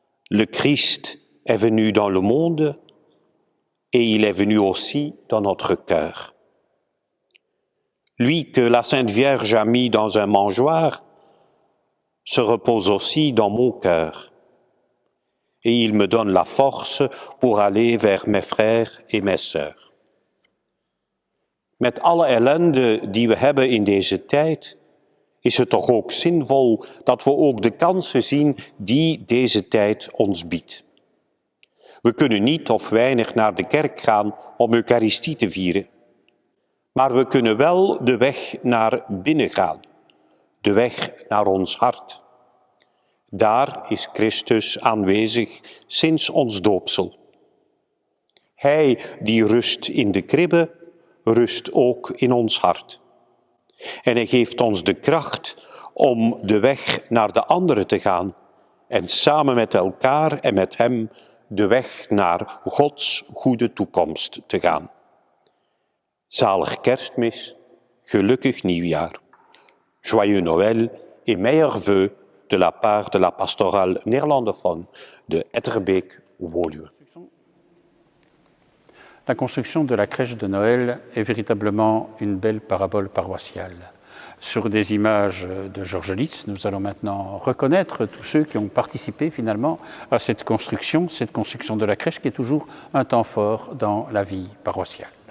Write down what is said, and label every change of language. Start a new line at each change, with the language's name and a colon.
French: Le Christ est venu dans le monde et il est venu aussi dans notre cœur. Lui que la Sainte Vierge a mis dans un mangeoire se repose aussi dans mon cœur. Et il me donne la force pour aller vers mes frères et mes sœurs.
Dutch: Met alle ellende die we hebben in deze tijd, is het toch ook zinvol dat we ook de kansen zien die deze tijd ons biedt. We kunnen niet of weinig naar de kerk gaan om Eucharistie te vieren. Maar we kunnen wel de weg naar binnen gaan, de weg naar ons hart. Daar is Christus aanwezig sinds ons doopsel. Hij die rust in de kribbe, rust ook in ons hart. En hij geeft ons de kracht om de weg naar de anderen te gaan en samen met elkaar en met hem de weg naar Gods goede toekomst te gaan. Zalig Kerstmis, gelukkig nieuwjaar.
French: Joyeux Noël et meilleurs vœux de la part de la pastorale néerlandophone de Etterbeek-Woluwe. La construction de la crèche de Noël est véritablement une belle parabole paroissiale. Sur des images de Georges Litz, nous allons maintenant reconnaître tous ceux qui ont participé finalement à cette construction de la crèche qui est toujours un temps fort dans la vie paroissiale.